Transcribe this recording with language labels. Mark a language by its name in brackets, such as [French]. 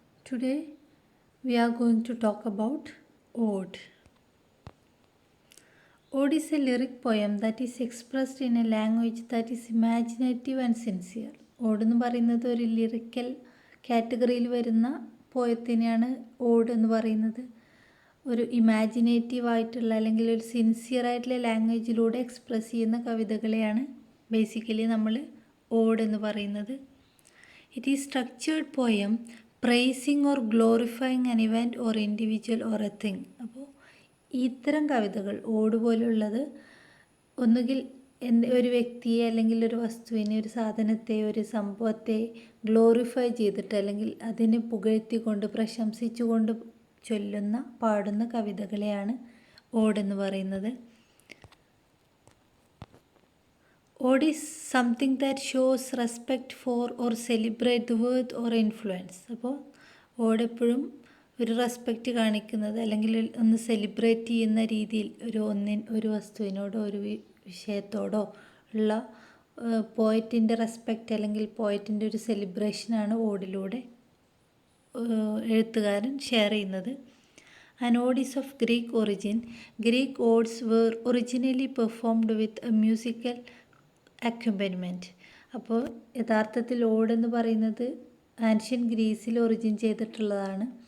[English] Today we are going to talk about Ode. Ode is a lyric poem that is expressed in a language that is imaginative and sincere. [Malayalam] Ode എന്ന് പറയുന്നത് ഒരു lyrical കാറ്റഗറിയിൽ വരുന്ന പോയത്തിനെയാണ് odd എന്ന് പറയുന്നത്. ഒരു imaginative ആയിട്ടുള്ള അല്ലെങ്കിൽ ഒരു സിൻസിയർ ആയിട്ടുള്ള ലാംഗ്വേജിലൂടെ എക്സ്പ്രസ് ചെയ്യുന്ന കവിതകളെയാണ് ബേസിക്കലി നമ്മൾ ഓഡ് എന്ന് പറയുന്നത്. [English] It is structured poem praising or glorifying an event or individual or a thing. [Malayalam] അപ്പോൾ ഇത്തരം കവിതകൾ ഓട് പോലുള്ളത് ഒന്നുകിൽ ഒരു വ്യക്തിയെ അല്ലെങ്കിൽ ഒരു വസ്തുവിനെ, ഒരു സാധനത്തെ, ഒരു സംഭവത്തെ ഗ്ലോറിഫൈ ചെയ്തിട്ട് അല്ലെങ്കിൽ അതിനെ പുകഴ്ത്തിക്കൊണ്ട് പ്രശംസിച്ചുകൊണ്ട് ചൊല്ലുന്ന പാടുന്ന കവിതകളെയാണ് ഓടെന്ന് പറയുന്നത്. [English] Ode is something that shows respect for or celebrate the worth or influence. [Malayalam] അപ്പോൾ ഓഡ് എപ്പോഴും ഒരു റെസ്പെക്റ്റ് കാണിക്കുന്നത് അല്ലെങ്കിൽ ഒന്ന് സെലിബ്രേറ്റ് ചെയ്യുന്ന രീതിയിൽ ഒരു വസ്തുവിനോടോ ഒരു വിഷയത്തോടോ ഉള്ള പോയറ്റിൻ്റെ റെസ്പെക്റ്റ് അല്ലെങ്കിൽ പോയറ്റിൻ്റെ ഒരു സെലിബ്രേഷനാണ് ഓഡിലൂടെ എഴുത്തുകാരൻ ഷെയർ ചെയ്യുന്നത്. [English] An ode is of Greek origin. Greek odes were originally performed with a musical accompaniment. [Malayalam] അപ്പോൾ യഥാർത്ഥത്തിൽ ഓഡ് എന്ന് പറയുന്നത് ആൻഷ്യൻ ഗ്രീസിൽ ഒറിജിൻ ചെയ്തിട്ടുള്ളതാണ്.